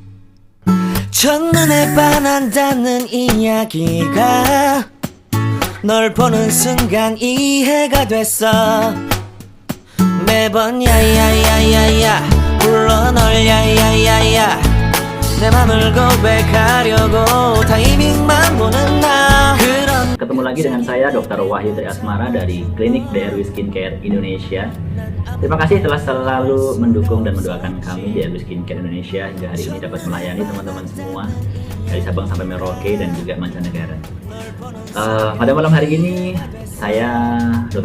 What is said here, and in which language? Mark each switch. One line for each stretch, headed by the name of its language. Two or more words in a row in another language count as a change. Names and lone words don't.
Korean: 첫눈에 반한다는 이야기가 널 보는 순간 이해가 됐어. 매번 야야야야야 불러 널 야야야야, 내 맘을 고백하려고 타이밍만 보는 나.
Indonesian: Ketemu lagi dengan saya Dr. Wahyu Tri Asmara dari Klinik DRW Skincare Indonesia. Terima kasih telah selalu mendukung dan mendoakan kami DRW Skincare Indonesia hingga hari ini dapat melayani teman-teman semua dari Sabang sampai Merauke dan juga mancanegara. Pada malam hari ini saya Dr.